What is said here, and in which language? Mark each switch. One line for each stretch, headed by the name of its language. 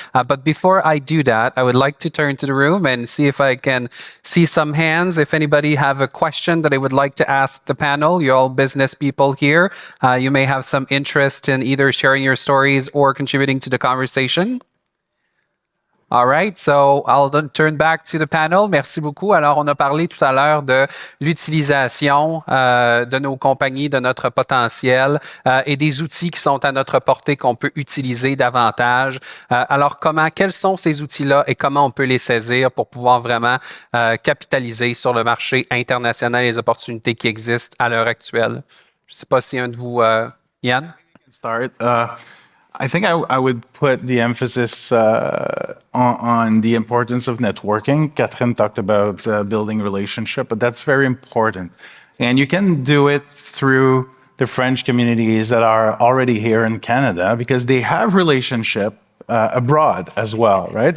English: But before I do that, I would like to turn to the room and see if I can see some hands. If anybody have a question that I would like to ask the panel, you're all business people here. You may have some interest in either sharing your stories or contributing to the conversation. All right, so I'll turn back to the panel.
French: Merci beaucoup. Alors, on a parlé tout à l'heure de l'utilisation de nos compagnies, de notre potentiel et des outils qui sont à notre portée qu'on peut utiliser davantage. Alors, quels sont ces outils-là et comment on peut les saisir pour pouvoir vraiment capitaliser sur le marché international et les opportunités qui existent à l'heure actuelle? Je ne sais pas si un de vous, Yann?
English: Start. I think I would put the emphasis on the importance of networking. Catherine talked about building relationship, but that's very important. And you can do it through the French communities that are already here in Canada because they have relationship abroad as well, right?